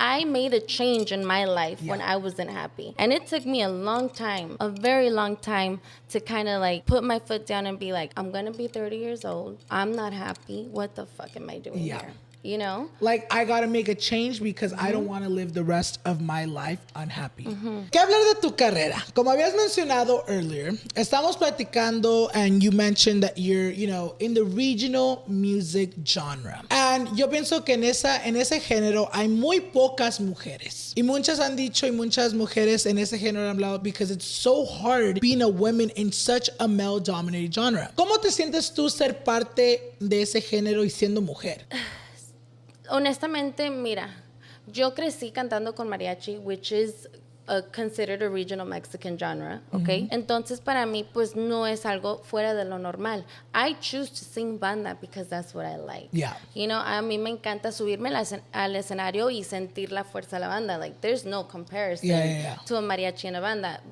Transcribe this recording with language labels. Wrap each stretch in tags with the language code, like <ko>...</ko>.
<en>I made a change in my life when I wasn't happy. And it took me a long time, a very long time to kind of like put my foot down and be like, I'm going to be 30 years old. I'm not happy. What the fuck am I doing here? You know? Like, I gotta make a change because I don't want to live the rest of my life unhappy.</en> <es>¿Qué hablar de tu carrera? Como habías mencionado</es> <en>earlier,</en> <es>estamos platicando</es> <en>and you mentioned that you're, you know, in the regional music genre.</en> <es>And yo pienso que en ese género hay muy pocas mujeres. Y muchas han dicho y muchas mujeres en ese género han hablado</es> <en>because it's so hard being a woman in such a male-dominated genre.</en> <es>¿Cómo te sientes tú ser parte de ese género y siendo mujer? Honestamente, mira, yo crecí cantando con mariachi,</es> <en>which is considered a regional Mexican genre, okay?</en> <es>Entonces, para mí, pues, no es algo fuera de lo normal.</es> <en>I choose to sing banda because that's what I like.</en> <es>You know, a mí me encanta subirme al escenario y sentir la fuerza de la banda.</es> <en>Like, there's no comparison to a mariachi and a banda.</en>